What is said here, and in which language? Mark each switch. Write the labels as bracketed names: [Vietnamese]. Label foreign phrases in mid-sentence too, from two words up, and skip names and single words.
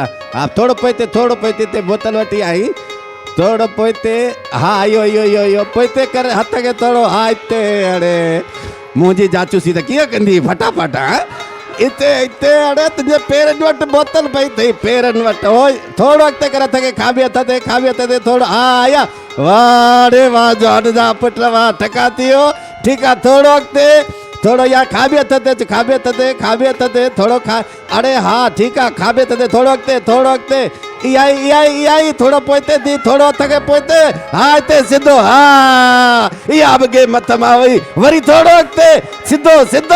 [Sindhi] हा, थोरो पोइ हिते बोतल वठी आई, थोरो पोइ हिते, हा इहो पोइ हिते कर हथ खे थोरो, हा हिते। अड़े मुंहिंजी जाचूसी त कीअं कंदी फटाफट? हिते अड़े तुंहिंजे पेरनि वटि बोतल पई अथई, पेरनि वटि। हो थोरो अॻिते कर, हथ खे खाॿे हथ ते थोरो, हा आया। वाह रे वाह, जॉन जा पुट, वाह टका थी वियो। ठीकु आहे, थोरो अॻिते, थोरो या खाॿे हथ ते थोरो खा। अड़े हा ठीकु आहे, खाॿे हथ ते थोरो अॻिते। इहा ई थोरो पोइ हिते, थोरो हथ खे पोइ हिते, हा हिते सिधो, हा इहा बि गेम मथ मां वई, वरी थोरो अॻिते, सिधो।